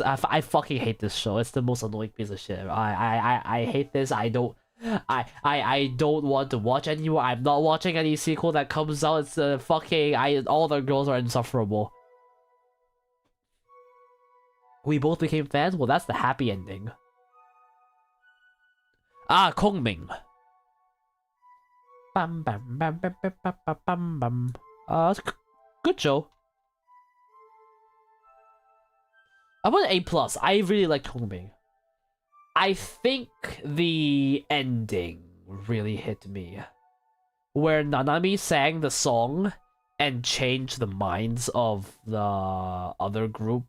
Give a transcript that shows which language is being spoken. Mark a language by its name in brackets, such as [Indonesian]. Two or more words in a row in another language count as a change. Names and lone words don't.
[English] I fucking hate this show. It's the most annoying piece of shit. I hate this. I don't want to watch anymore. I'm not watching any sequel that comes out. It's fucking all the girls are insufferable. We both became fans. Well, that's the happy ending. Ah, Kongming. Bam bam bam bam bam bam bam bam. Good show. I'm an A+. I really like Kongming. I think the ending really hit me. Where Nanami sang the song and changed the minds of the other group.